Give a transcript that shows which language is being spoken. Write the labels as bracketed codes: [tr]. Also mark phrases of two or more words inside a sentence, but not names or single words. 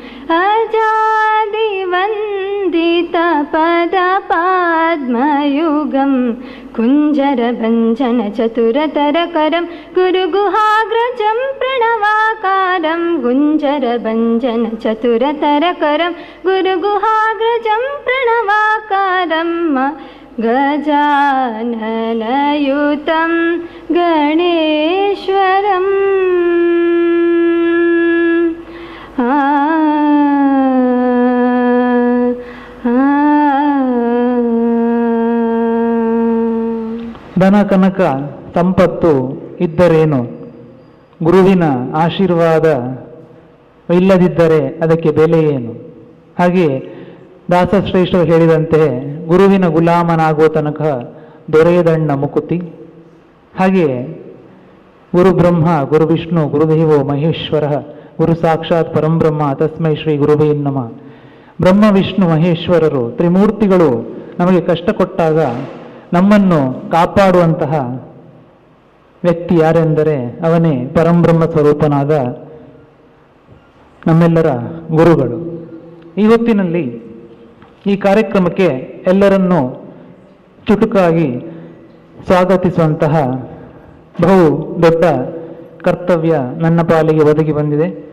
[sa] अजादिवन्दितपदपद्मयुगम् कुञ्जरभञ्जनचतुरतरकरं गुरुगुहाग्रजं प्रणवाकारं कुञ्जरभञ्जनचतुरतरकरं गुरुगुहाग्रजं प्रणवाकारं गजाननयुतं गणेश्वरम् [kn] ಧನ ಕನಕ ಸಂಪತ್ತು ಇದ್ದರೇನು, ಗುರುವಿನ ಆಶೀರ್ವಾದ ಇಲ್ಲದಿದ್ದರೆ ಅದಕ್ಕೆ ಬೆಲೆ ಏನು? ಹಾಗೆ ದಾಸಶ್ರೇಷ್ಠರು ಹೇಳಿದಂತೆ ಗುರುವಿನ ಗುಲಾಮನಾಗುವ ತನಕ ದೊರೆಯದಣ್ಣ ಮುಕುತಿ. [sa] ಹಾಗೆ ಗುರು ಬ್ರಹ್ಮ ಗುರು ವಿಷ್ಣು ಗುರುದೇವೋ ಮಹೇಶ್ವರ ಗುರು ಸಾಕ್ಷಾತ್ ಪರಂಬ್ರಹ್ಮ ತಸ್ಮೈ ಶ್ರೀ ಗುರುವೇ ನಮಃ. [kn] ಬ್ರಹ್ಮ ವಿಷ್ಣು ಮಹೇಶ್ವರರು ತ್ರಿಮೂರ್ತಿಗಳು ನಮಗೆ ಕಷ್ಟ ಕೊಟ್ಟಾಗ ನಮ್ಮನ್ನು ಕಾಪಾಡುವಂತಹ ವ್ಯಕ್ತಿ ಯಾರೆಂದರೆ ಅವನೇ ಪರಂಬ್ರಹ್ಮ ಸ್ವರೂಪನಾದ ನಮ್ಮೆಲ್ಲರ ಗುರುಗಳು. ಈ ಹೊತ್ತಿನಲ್ಲಿ ಈ ಕಾರ್ಯಕ್ರಮಕ್ಕೆ ಎಲ್ಲರನ್ನೂ ಚುಟುಕಾಗಿ ಸ್ವಾಗತಿಸುವಂತಹ ಬಹು ದೊಡ್ಡ ಕರ್ತವ್ಯ ನನ್ನ ಪಾಲಿಗೆ ಒದಗಿ ಬಂದಿದೆ.